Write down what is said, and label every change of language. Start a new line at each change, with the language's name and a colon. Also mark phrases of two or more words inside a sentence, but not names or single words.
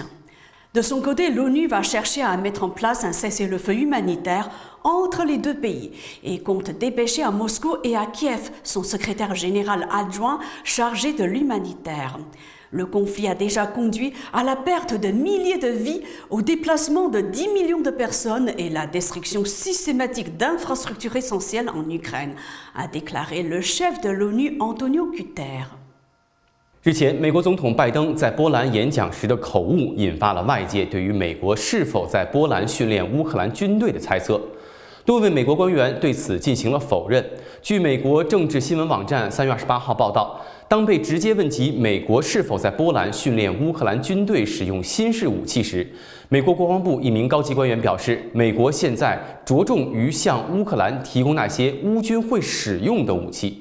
French: De son côté, l'ONU va chercher à mettre en place un cessez-le-feu humanitaire entre les deux pays et compte dépêcher à Moscou et à Kiev son secrétaire général adjoint chargé de l'humanitaire. Le conflit a déjà conduit à la perte de milliers de vies, au déplacement de 10 millions de personnes et la destruction systématique d'infrastructures essentielles en Ukraine, a déclaré le chef de l'ONU Antonio Guterres.
Chinese: 日前，美国总统拜登在波兰演讲时的口误，引发了外界对于美国是否在波兰训练乌克兰军队的猜测。多位美国官员对此进行了否认。据美国政治新闻网站3月28号报道，当被直接问及美国是否在波兰训练乌克兰军队使用新式武器时，美国国防部一名高级官员表示，美国现在着重于向乌克兰提供那些乌军会使用的武器。